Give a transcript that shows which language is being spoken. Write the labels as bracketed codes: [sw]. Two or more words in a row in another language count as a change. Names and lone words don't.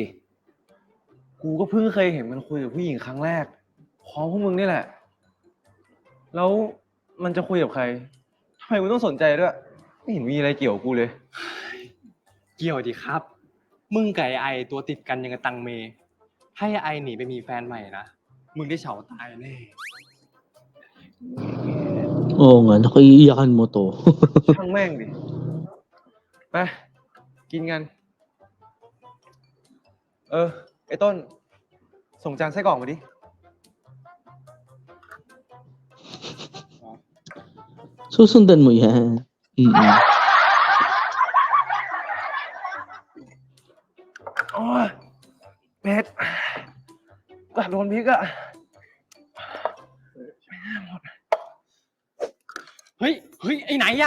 [th] กูก็เพิ่งเคยเห็นมันคุยกับผู้หญิงครั้งแรกพร้อมพวกมึงนี่แหละ แล้วมันจะคุยกับใครทำไมมึงต้องสนใจด้วย ไม่เห็นมีอะไรเกี่ยวกับกูเลย เกี่ยวดีครับ มึงกับไอตัวติดกันยังกับตังเม ให้ไอหนีไปมีแฟนใหม่นะ มึงได้เฉาตายแน่ [tl] Oo nga, nakiiyakan mo to. [th] ช่างแม่งดิ ไป กินกัน ไอ้ต้น ส่งจานไส้กรอกมาดิ [tl] Susundan mo yan. Mm-mm. [th] โอ้ยเผ็ดกัดโดนพริกอะ เฮ้ย ไอไหนอะ